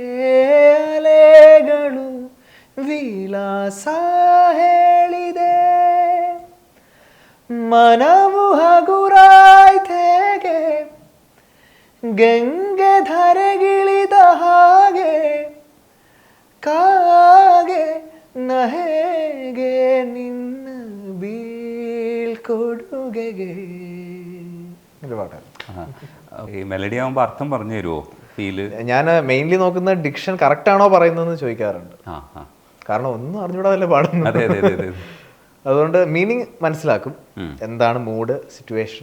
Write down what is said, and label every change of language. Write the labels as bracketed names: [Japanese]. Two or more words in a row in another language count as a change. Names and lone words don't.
[Kannada] ಅಲೆಗಳು ವಿಲಾಸ ಹೇಳಿದೆ ಮನವು ಹಗುರಾಯ್ತೇಗೆ ಗಂಗೆ ಧರೆಗಿಳಿದ ಹಾಗೆ ಕಾಗೆ ನಹೆಗೆ ನಿನ್ನ ಬೀಳ್ಕೊಡುಗೆಗೆ. [Malayalam] ഒരു പാട്ടാണ്. ഈ മെലഡി ആകുമ്പോൾ അർത്ഥം പറഞ്ഞു തരുമോ? ഫീല് ഞാൻ മെയിൻലി നോക്കുന്ന ഡിക്ഷൻ കറക്റ്റ് ആണോ പറയുന്നതെന്ന് ചോദിക്കാറുണ്ട്. കാരണം ഒന്നും അറിഞ്ഞൂടാതല്ലേ പാടുന്നത്. അതെ അതെ അതെ. അതുകൊണ്ട് മീനിങ് മനസ്സിലാക്കും, എന്താണ് മൂഡ്, സിറ്റുവേഷൻ.